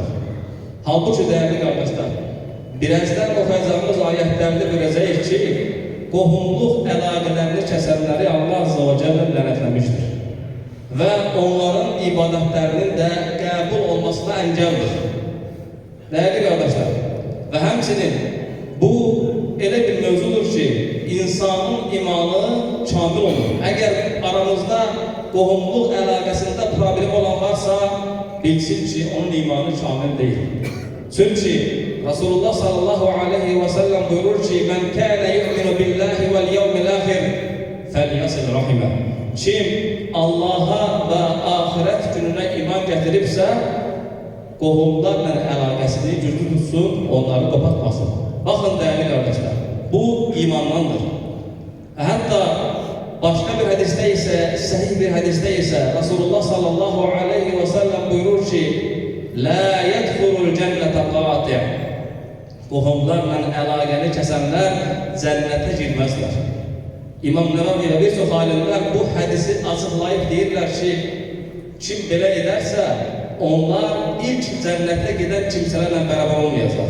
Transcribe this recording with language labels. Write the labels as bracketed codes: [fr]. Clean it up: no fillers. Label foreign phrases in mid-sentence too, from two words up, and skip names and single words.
[tr] Halbuki değerli kardeşler, [az] birazdan oxuyacağımız ayətlərdə görəcəyik ki, qohumluq əlaqələrini kəsənləri Allah [ar] عز وجل [az] lənətləmişdir. Və onların ibadətlərinin də qəbul olmasına əngəldir. [tr] Değerli kardeşler, [az] və həmçinin bu elə bir mövzudur ki, insanın imanı kamil olur. [tr] Eğer aramızda [az] qohumluq əlaqəsində problem olan varsa, bilsin ki, onun imanı kamil değil. [tr] Çünkü Resulullah [ar] صلى الله عليه وسلم [tr] buyurur ki, [ar] "من كان يؤمن بالله واليوم الآخر فليصل رحمه." [tr] Kim Allah'a ve ahiret gününe iman getiripse, [az] qohumlarla əlaqəsini güclü tutsun, onları kopatmasın. [tr] Bakın değerli kardeşler, bu imandandır. Hatta başka bir hadiste ise, sahih bir hadiste ise Resulullah [ar] صلى الله عليه وسلم [tr] buyurur ki, [ar] "لا يدخل الجنة قاطع'." [az] Qohumlarla əlaqəni kəsənlər cənnətə girməzlər. İmam Nevavi və bir çox alimlər bu hadisi açıqlayıb deyirlər ki, kim belə edərsə, onlar ilk cənnətə gedən kimsələrlə bərabər olmayacaq.